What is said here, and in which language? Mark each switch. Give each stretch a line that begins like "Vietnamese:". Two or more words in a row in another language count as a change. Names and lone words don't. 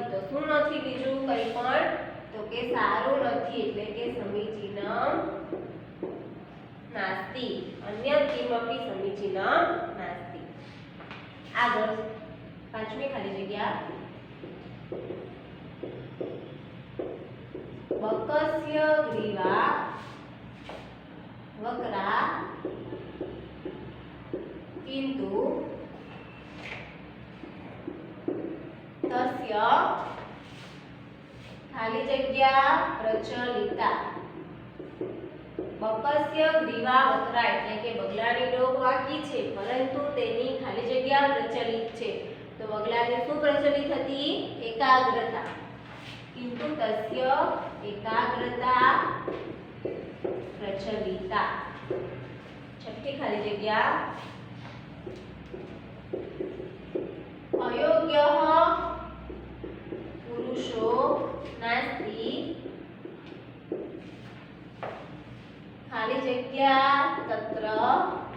Gujarati: તો શું નથી બીજું કંઈ પણ, તો કે સારું નથી એટલે કે
Sanskrit: समीचीनं नास्ति। अन्यत किमपी समीचीनं नास्ति।
Gujarati: આગળ પાંચમી ખાલી જગ્યા
Sanskrit: बकस्य ग्रीवा वक्रा किन्तु तस्य
Gujarati: ખાલી જગ્યા
Sanskrit: प्रचलिता। बकस्य ग्रीवा वक्रा
Gujarati: એટલે કે બગલાની ડોક વાકી છે પરંતુ તેની ખાલી જગ્યા પ્રચલિત છે। તો બગલાને શું પ્રચલિત હતી એકાગ્રતા,
Sanskrit: किन्तु तस्य एकाग्रता प्रचलिता।
Gujarati: છઠ્ઠી ખાલી જગ્યા
Sanskrit: अयोग्यः पुरुषो नास्ति
Gujarati: ખાલી જગ્યા તત્ર